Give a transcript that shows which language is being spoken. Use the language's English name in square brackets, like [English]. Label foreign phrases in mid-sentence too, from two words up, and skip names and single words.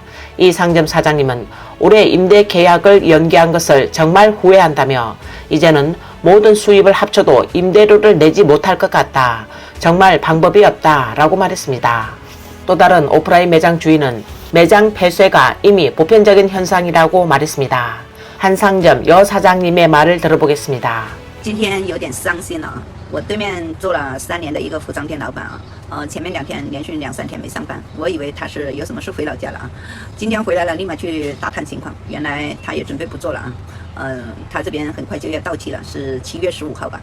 [Korean] 이 상점 사장님은 올해 임대 계약을 연기한 것을 정말 후회한다며 이제는 모든 수입을 합쳐도 임대료를 내지 못할 것 같다. 정말 방법이 없다 라고 말했습니다. 또 다른 오프라인 매장 주인은 매장 폐쇄가 이미 보편적인 현상이라고 말했습니다. 한 상점 여 사장님의 말을 들어보겠습니다. [Chinese] 今天有点伤心了。我对面做了3年的一个服装店老板啊，前面2天连续2-3天没上班，我以为他是有什么事回老家了啊。今天回来了，立马去打探情况，原来他也准备不做了啊。他这边很快就要到期了，是7月15号吧。